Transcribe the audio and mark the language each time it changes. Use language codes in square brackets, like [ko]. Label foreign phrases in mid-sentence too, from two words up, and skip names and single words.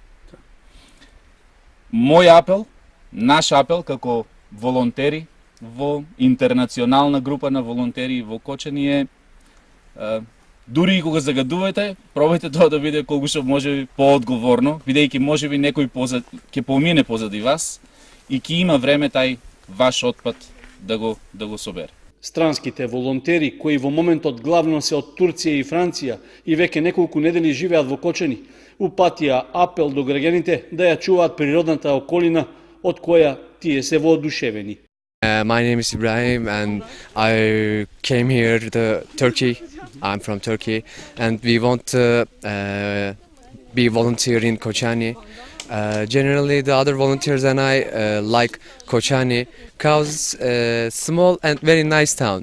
[mk] Мој апел, наш апел како волонтери во интернационална група на волонтери во Кочани е дури и кога загадувате, пробајте тоа да биде колку што може поодговорно, бидејќи можеби некој ќе помине позади вас и ќе има време тај ваш отпад да го собере. Странските волонтери, кои во моментот главно се од Турција и Франција и веќе неколку недели живеат во Кочани, упатија апел до граѓаните да ја чуваат природната околина од која тие се воодушевени. [en] My name is Ibrahim and I came here to Turkey. I'm from Turkey and we want to be volunteer in Koçani Generally, the other volunteers and I like Koçani because small and very nice town.